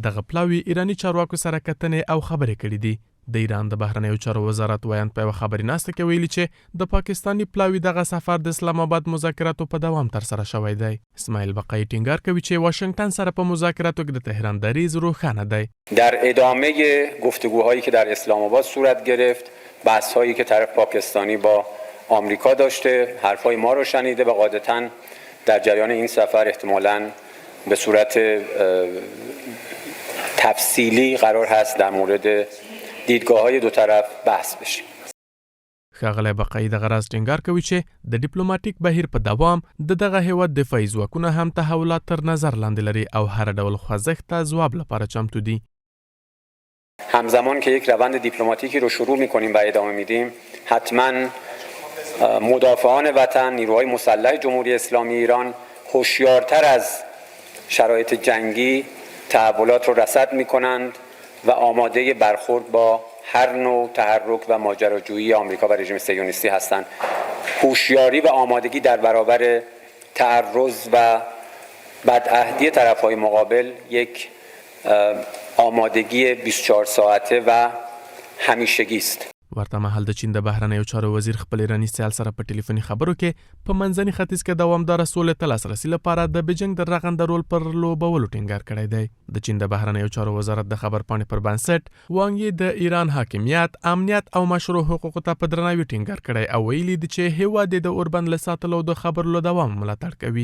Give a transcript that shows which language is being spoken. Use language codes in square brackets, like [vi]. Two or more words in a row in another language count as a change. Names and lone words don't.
[ps] دغه پلاوی ایراني چارواکو سره کتنې او خبرې کړې دي. د ایران د بهرنیو چارو وزارت وایند په یوه خبرناسته کې ویلي چې د پاکستاني پلاوی دغه سفر د اسلام آباد مذاکراتو په دوام ترسره شوی دی. اسماعیل بقایی ټینګار کوي چې واشنگتن سره په مذاکراتو کې د تهران دریځ روښانه دی. [fa] در ادامه گفتگوهایی که در اسلام آباد صورت گرفت، بحث‌هایی که طرف پاکستانی با آمریکا داشته، حرفای ما رو شنیده و قاعدتاً در جریان این سفر احتمالاً به صورت تفصیلی قرار هست در مورد دیدگاه‌های دو طرف بحث بشه. [ps] ښاغلی بقایی دغه راز ټینګار کوي چې د ډیپلوماټیک بهیر په دوام دغه هیواد دفاعي ځواکونه هم تحولات تر نظر لاندې لري او هر ډول خوځښت ته ځواب لپاره چمتو دي. [fa] همزمان که یک روند دیپلماتیکی رو شروع می‌کنیم و ادامه میدیم، حتما مدافعان وطن، نیروهای مسلح جمهوری اسلامی ایران هوشیارتر از شرایط جنگی تحولات رو رصد می‌کنند و آماده برخورد با هر نوع تحرک و ماجراجویی آمریکا و رژیم صهیونیستی هستند. هوشیاری و آمادگی در برابر تعرض و بدعهدی طرف‌های مقابل یک آمادگی 24 ساعته و همیشگی است. [ps] ورته مهال د چین د بهرنیو چارو وزیر خپل ایراني سیال سره په ټلیفوني خبرو کې په منځني ختیځ کې دوامداره سولې ته لاسرسي لپاره د بیجینګ د رغنده رول پر لوبولو ټینګار کړی دی. د چین د بهرنیو چارو وزارت د خبرپاڼې پر بنسټ وانګ یې د ایران حاکمیت، امنیت او مشروع حقوقو ته په درناوي ټینګار کړی او ویلي دی چې هیواد د اوربند له ساتلو د خبرو له دوام ملاتړ کوي.